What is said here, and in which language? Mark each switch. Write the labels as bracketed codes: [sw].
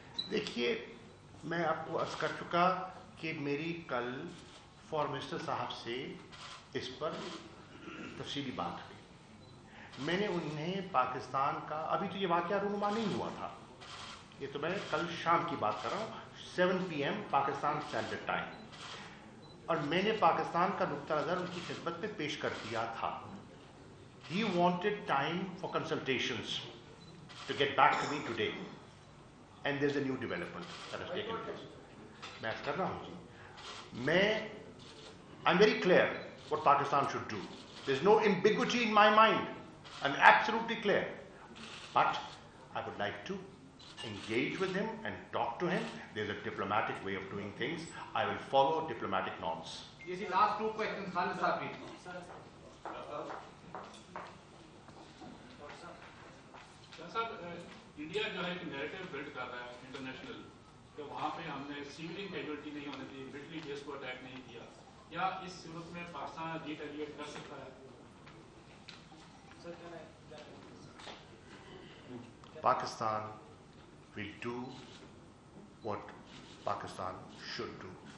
[hi] देखिए, मैं आपको अर्ज कर चुका कि मेरी कल फॉरेन मिनिस्टर साहब से इस पर तफसीली बात हुई। मैंने उन्हें पाकिस्तान का, अभी तो ये वाक़या रूनुमा नहीं हुआ था, ये तो मैं कल शाम की बात कर रहा हूँ, 7 PM पाकिस्तान स्टैंडर्ड टाइम, और मैंने पाकिस्तान का नुक्ता नज़र उनकी खिदमत में पेश कर दिया था। [en] He wanted time for consultations to get back to me today, and there's a new development that has taken place. [hi] मैं ऐसा कर रहा हूँ जी, [en] I'm very clear what Pakistan should do. There's no ambiguity in my mind. I'm absolutely clear. But I would like to engage with him and talk to him. There's a diplomatic way of doing things. I will follow diplomatic norms. Yes, the last 2 questions, Khalid Saab. [hi] India जो है एक narrative build कर रहा है international कि वहाँ पे हमने सिविलियन कैजुअल्टी नहीं होने दी, मिलिट्री बेस को अटैक नहीं किया, या इस सूरत में पाकिस्तान रिटेलिएट कर सकता है? [en] Pakistan will do what Pakistan should do.